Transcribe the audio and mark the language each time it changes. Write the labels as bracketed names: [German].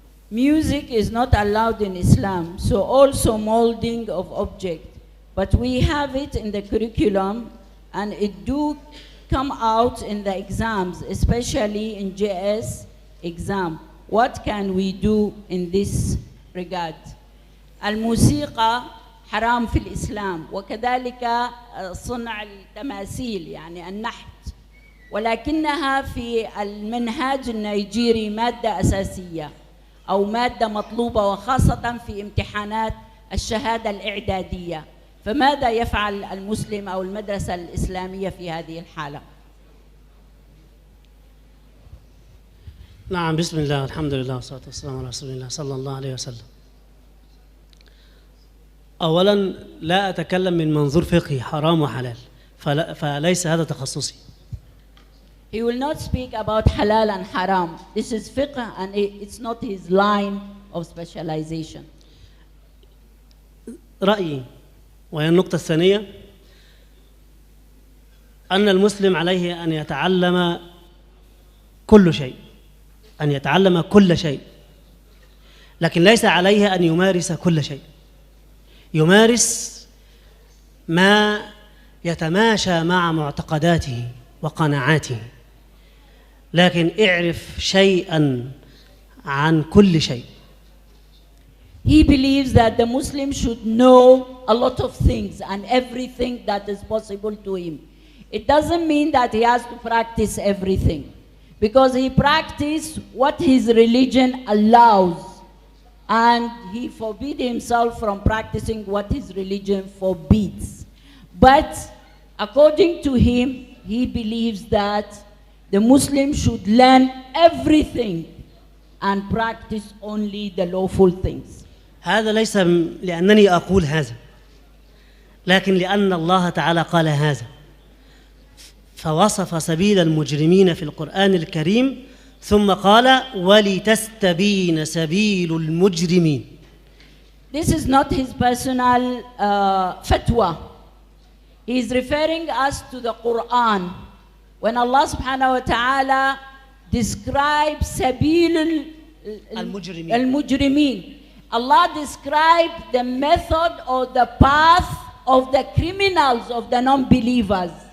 [English] Music is not allowed in Islam, so also molding of object. But we have it in the curriculum, and it do come out in the exams, especially in JS exam. What can we do in this regard? [Arabic] الموسيقى حرام في الإسلام، وكذلك صنع التماثيل يعني النحت، ولكنها في المنهاج النيجيري مادة أساسية أو مادة مطلوبة، وخاصة في امتحانات الشهادة الإعدادية. فماذا يفعل المسلم أو المدرسة الإسلامية في هذه الحالة؟ نعم، بسم الله الحمد لله والصلاة والسلام على رسول الله صلى الله عليه وسلم. أولا لا أتكلم من منظور فقهي حرام وحلال، فليس هذا تخصصي. [English] He will not speak about halal and haram. This is fiqh and it's not his line of specialization. [Arabic] رأيي وهي النقطة الثانية أن المسلم عليه أن يتعلم كل شيء، أن يتعلم كل شيء، لكن ليس عليه أن يمارس كل شيء. يمارس ما يتماشى مع معتقداته وقناعاته، لكن اعرف شيئا عن كل شيء. [English] He believes that the Muslim should know a lot of things and everything that is possible to him. It doesn't mean that he has to practice everything, because he practices what his religion allows, and he forbids himself from practicing what his religion forbids. But according to him, he believes that the Muslim should learn everything and practice only the lawful things. [Arabic] هذا ليس لأنني أقول هذا، لكن لأن الله تعالى قال هذا، فوصف سبيل المجرمين في القرآن الكريم ثم قال ولتستبين سبيل المجرمين. [English] This is not his personal fatwa. He is referring us to the Quran. When Allah subhanahu wa ta'ala describes sabil al-mujrimin, Allah described the method or the path of the criminals, of the non-believers.